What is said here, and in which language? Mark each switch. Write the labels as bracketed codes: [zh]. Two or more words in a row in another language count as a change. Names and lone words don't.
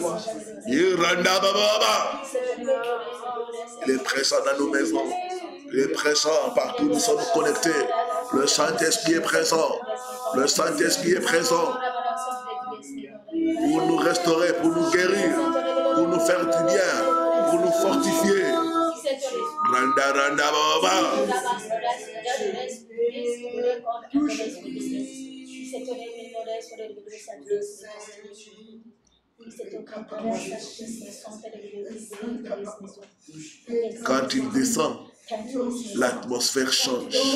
[fr] Il est présent dans nos maisons. Il est présent partout où nous sommes connectés. Le Saint-Esprit est présent. Le Saint-Esprit est présent. Pour nous restaurer, pour nous guérir, pour nous faire du bien, pour nous fortifier. Randa, randa, baba. Quand il descend, l'atmosphère change.